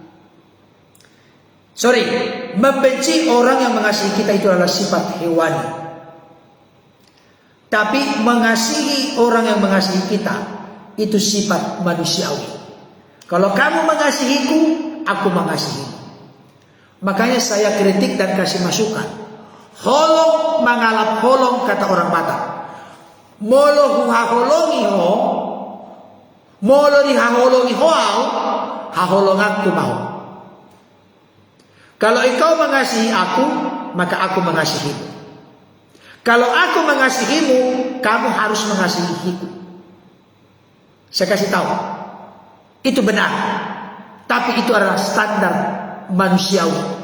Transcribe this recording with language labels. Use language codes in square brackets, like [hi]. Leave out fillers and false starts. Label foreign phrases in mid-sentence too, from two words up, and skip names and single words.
[id] Membenci orang yang mengasihi kita itu adalah sifat hewani. Tapi mengasihi orang yang mengasihi kita itu sifat manusiawi. Kalau kamu mengasihiku, aku mengasihimu. Makanya saya kritik dan kasih masukan. [bbc] Holong mangalap holong, [id] kata orang Batak. [bbc] Molo haholongi ho, molo dihaholongi hoau, haholongaku mau. [id] Kalau engkau mengasihi aku, maka aku mengasihimu. Kalau aku mengasihimu, kamu harus mengasihiku. Saya kasih tahu, itu benar. Tapi itu adalah standar manusiawi.